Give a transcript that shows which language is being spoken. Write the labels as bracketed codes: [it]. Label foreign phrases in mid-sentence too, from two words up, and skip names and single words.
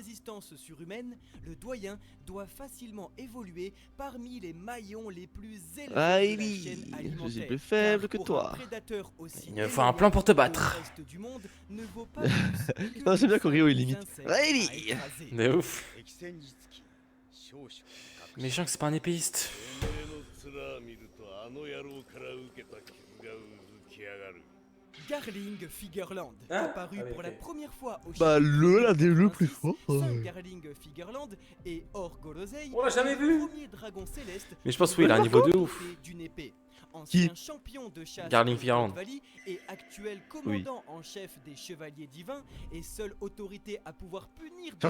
[fr] résistance surhumaine, le doyen doit facilement évoluer parmi les maillons les plus élevés de la Riley, chaîne je suis alimentaire. plus faible Car que pour toi. un prédateur aussi Il me faut un éloigné plan pour te que battre. le reste du monde ne vaut pas plus que Non, j'aime bien de quand Ryo, il simples limite. insectes Riley. à écraser. De ouf. [ja] 敵戦につき少々隠し [fr] Mais Shanks c'est pas un épéiste. [ja] てめえの面見るとあの野郎から受けた傷がうずきやがる [fr] Garling Figureland, Hein apparu Ah oui, pour ok. la première fois au Bah, l'un des le plus fort. Saint Garling Figureland et Or Gorosei, On l'a jamais est le vu. premier dragon céleste Mais je pense oui, il a un niveau de ouf. doté d'une épée. Ancien Qui champion de chasse Garling de Figureland. Haute Valley et actuel commandant en chef des chevaliers divins et seule autorité à pouvoir punir de